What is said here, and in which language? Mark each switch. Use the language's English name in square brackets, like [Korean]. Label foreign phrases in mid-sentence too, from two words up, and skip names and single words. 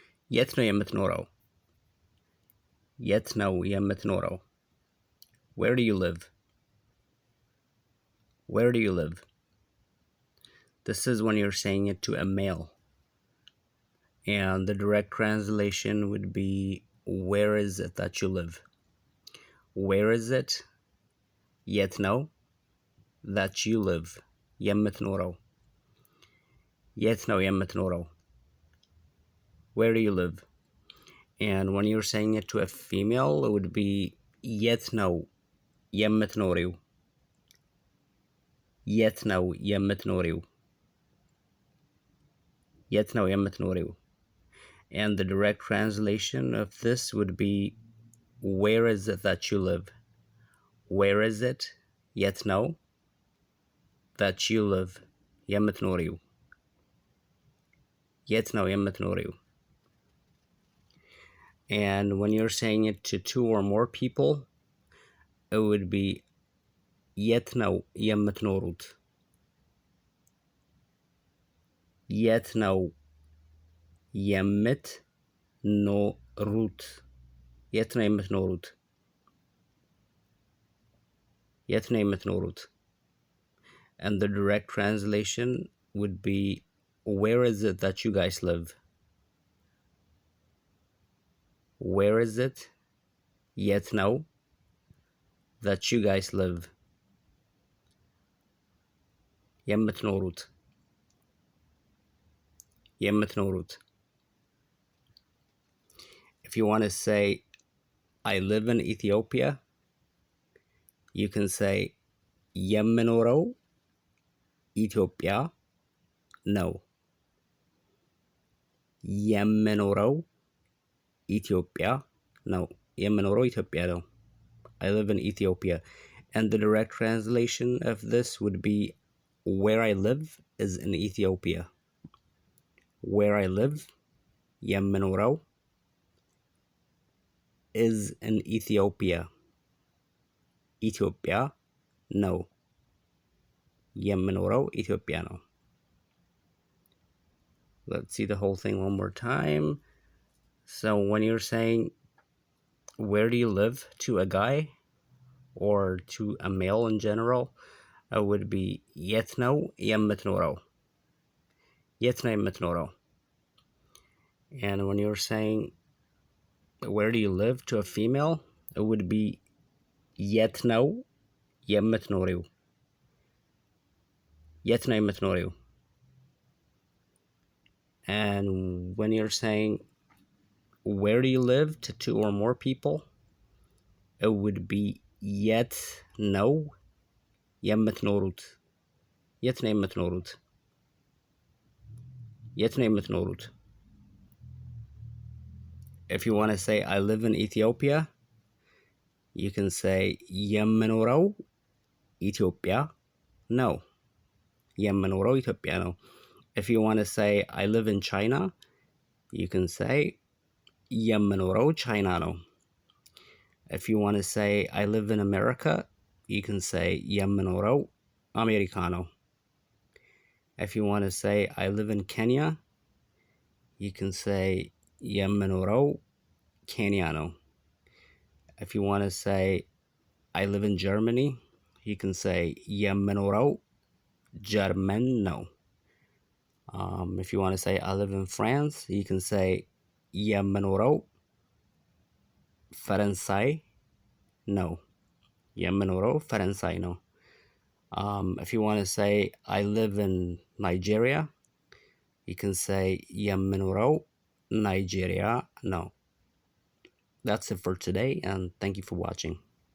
[Amharic] የት ነው የምትኖረው? የት ነው የምትኖረው? [English] Where do you live? Where do you live? This is when you're saying it to a male. And the direct translation would be, where is it that you live? Where is it? [Amharic] የት ነው [English] that you live? [Amharic] የምትኖረው የት ነው የምትኖረው? [English] Where do you live? And when you're saying it to a female, it would be [Amharic] የት ነው የምትኖሪው? የት ነው የምትኖሪው? የት ነው የምትኖሪው? [English] And the direct translation of this would be, where is it that you live? Where is it? [Amharic] የት ነው [English] that you live? [Amharic] የምትኖሪው የት ነው የምትኖሪው? [English] And when you're saying it to two or more people, it would be [Amharic] የት ነው የምትኖሩት? የት ነው የምትኖሩት? የት ነው የምትኖሩት? የት ነው የምትኖሩት? [English] And the direct translation would be, where is it that you guys live? Where is it? [Amharic] የት ነው [English] that you guys live? [Amharic] የምትኖሩት የምትኖሩት. [English] If you want to say, I live in Ethiopia, you can say [Amharic] የምኖረው ኢትዮጵያ ነው። የምኖረው ኢትዮጵያ ነው። የምኖረው ኢትዮጵያ ነው። [English] I live in Ethiopia. And the direct translation of this would be, where I live is in Ethiopia. Where I live, የምኖረው, is in Ethiopia. [Amharic] ኢትዮጵያ ነው። የምኖረው ኢትዮጵያ ነው. [English] Let's see the whole thing one more time. So when you're saying, where do you live, to a guy or to a male in general, it would be [Amharic] የት ነው የምትኖረው? የት ነው የምትኖረው? [English] And when you're saying, where do you live, to a female, it would be [Amharic] የት ነው የምትኖሪው? የት ነው የምትኖሪው? [English] And when you're saying, where do you live, to two or more people, it would be [Amharic] የት ነው የምትኖሩት? የት ነው የምትኖሩት? የት ነው የምትኖሩት? [English] If you want to say, I live in Ethiopia, you can say [Amharic] የምኖረው ኢትዮጵያ ነው። የምኖረው ኢትዮጵያ ነው. [English] If you want to say, I live in China, you can say [Amharic] የምኖረው China ነው. [English] If you want to say, I live in America, you can say [Amharic] የምኖረው አሜሪካ ነው. [English] If you want to say, I live in Kenya, you can say [Amharic] የምኖረው ኬንያ ነው. [English] If you want to say, I live in Germany, you can say [Amharic] የምኖረው ጀርመን ነው. [English] If you want to say, I live in France, you can say [Amharic] የምኖረው ፈረንሳይ ነው. የምኖረው ፈረንሳይ ነው. [English] If you want to say, I live in Nigeria, you can say [Amharic] የምኖረው Nigeria ነው. [English] That's it for today, and thank you for watching.